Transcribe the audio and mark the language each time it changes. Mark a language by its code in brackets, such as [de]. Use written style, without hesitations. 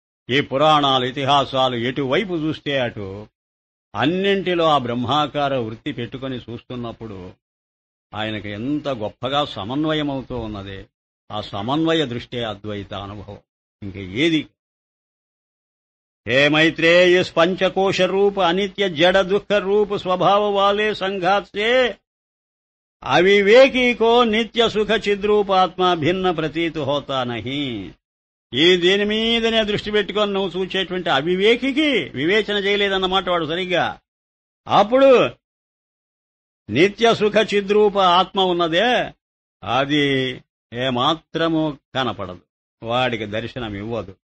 [te] ఈ పురాణాలు ఇతిహాసాలు ఎటువైపు చూస్తే అటు అన్నింటిలో ఆ బ్రహ్మాకార వృత్తి పెట్టుకుని చూస్తున్నప్పుడు ఆయనకు ఎంత గొప్పగా సమన్వయమవుతూ ఉన్నది. ఆ సమన్వయ దృష్టే అద్వైత అనుభవం, ఇంక ఏది. [hi] हे मैत्रेय, इस पंचकोश रूप अनित्य जड़ दुख रूप स्वभाव वाले संघात से अविवेकी को नित्य सुख चिद्रूप आत्मा भिन्न प्रतीत होता नहीं. [te] ఈ దీని మీదనే దృష్టి పెట్టుకొని నువ్వు చూచేటువంటి అవివేకికి వివేచన చేయలేదన్నమాట వాడు సరిగ్గా. అప్పుడు నిత్య సుఖ చిద్రూప ఆత్మ ఉన్నదే అది ఏమాత్రము కనపడదు, వాడికి దర్శనం ఇవ్వదు.